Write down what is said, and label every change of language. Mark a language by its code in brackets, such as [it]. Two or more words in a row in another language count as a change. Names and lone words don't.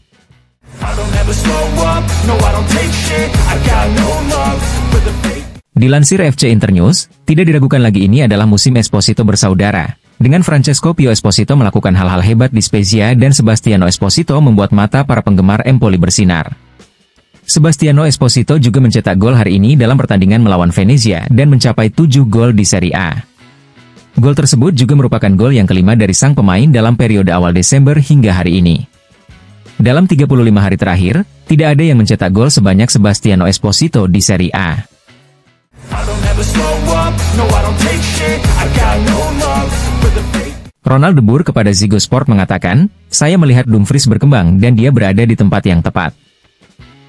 [id] Dilansir FC Internews, tidak diragukan lagi ini adalah musim Esposito bersaudara. Dengan Francesco Pio Esposito melakukan hal-hal hebat di Spezia dan Sebastiano Esposito membuat mata para penggemar Empoli bersinar. Sebastiano Esposito juga mencetak gol hari ini dalam pertandingan melawan Venezia dan mencapai 7 gol di Serie A. Gol tersebut juga merupakan gol yang kelima dari sang pemain dalam periode awal Desember hingga hari ini. Dalam 35 hari terakhir, tidak ada yang mencetak gol sebanyak Sebastiano Esposito di Serie A. Ronald de Boer kepada Ziggo Sport mengatakan, saya melihat Dumfries berkembang dan dia berada di tempat yang tepat.